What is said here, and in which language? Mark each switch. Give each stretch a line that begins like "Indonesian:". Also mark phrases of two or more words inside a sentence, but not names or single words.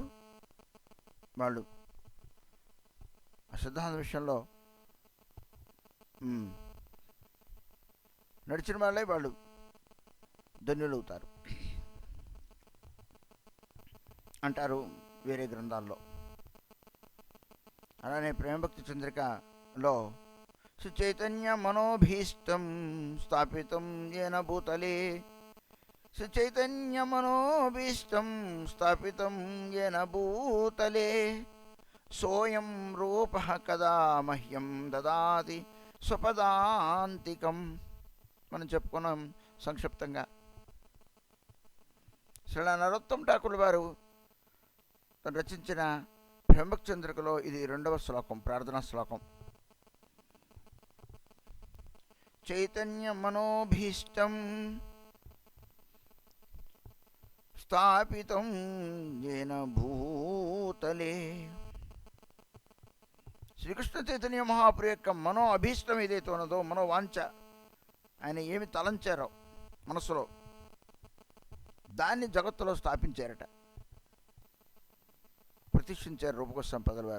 Telugu: వాళ్ళు ఆ సిద్ధాంత విషయంలో నడిచిన వాళ్ళే వాళ్ళు ధన్యులవుతారు అంటారు వేరే గ్రంథాల్లో. అలానే ప్రేమభక్తి చంద్రికలో
Sanskrit: श्रीचैतन्यमनोभीष्टं स्थापितं येन भूतले श्रीचैतन्यमनोभीष्टं स्थापितं येन भूतले सोऽयं रूपः कदा मह्यं ददाति స్వపదాంతికం.
Telugu: మనం చెప్పుకున్నాం సంక్షిప్తంగా. శ్రీల నరోత్తమ ఠాకూర్ వారు తను రచించిన బ్రహ్మచంద్రికలో ఇది 2వ శ్లోకం, ప్రార్థనా శ్లోకం.
Sanskrit: చైతన్య మనోభీష్టం స్థాపితం येन భూతలే.
Telugu: శ్రీకృష్ణ చైతన్య మహాప్రభు యొక్క మనో అభీష్టం ఏదైతే ఉన్నదో, మనోవాంఛ, ఆయన ఏమి తలంచారో మనసులో, దాన్ని జగత్తులో స్థాపించారట, ప్రతిష్ఠించారు రూపగోస్వామి పంతుల వారు.